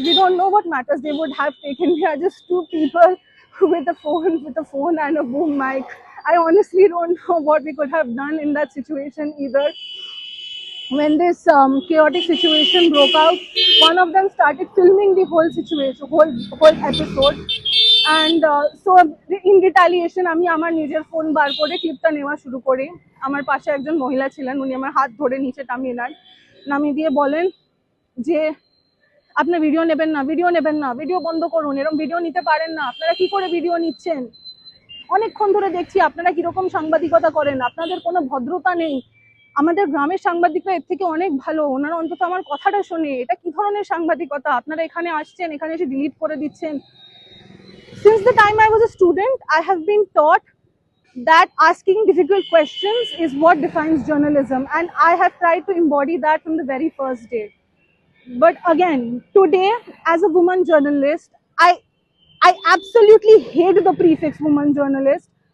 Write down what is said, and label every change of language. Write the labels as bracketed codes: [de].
[en] We don't know what matters they would have taken. We are just two people with a phone and a boom mic. I honestly don't know what we could have done in that situation either. When this chaotic situation broke out, one of them started filming the whole situation, whole episode, and so in retaliation [bn] আমি আমার নিজের phone বার করে ক্লিপটা নেওয়া শুরু করি। আমার পাশে একজন মহিলা ছিলেন, উনি আমার হাত ধরে নিচে নামিয়ে দিয়ে বলেন যে আপনি ভিডিও নেবেন না, ভিডিও নেবেন না, ভিডিও বন্ধ করুন, এরকম ভিডিও নিতে পারেন না, আপনারা কি করে ভিডিও নিচ্ছেন, অনেকক্ষণ ধরে দেখছি আপনারা কিরকম সাংবাদিকতা করেন, আপনাদের কোনো ভদ্রতা নেই, আমাদের গ্রামের সাংবাদিকরা এর থেকে অনেক ভালো, ওনারা অন্তত আমার কথাটা শোনে, এটা কি ধরনের সাংবাদিকতা, আপনারা এখানে আসছেন, এখানে এসে ডিলিট করে দিচ্ছেন। [en] Since the time I was a student, I have been taught that asking difficult questions is what defines journalism, and I have tried to embody that from the very first day. But again, today, as a woman journalist, I absolutely hate the prefix woman journalist.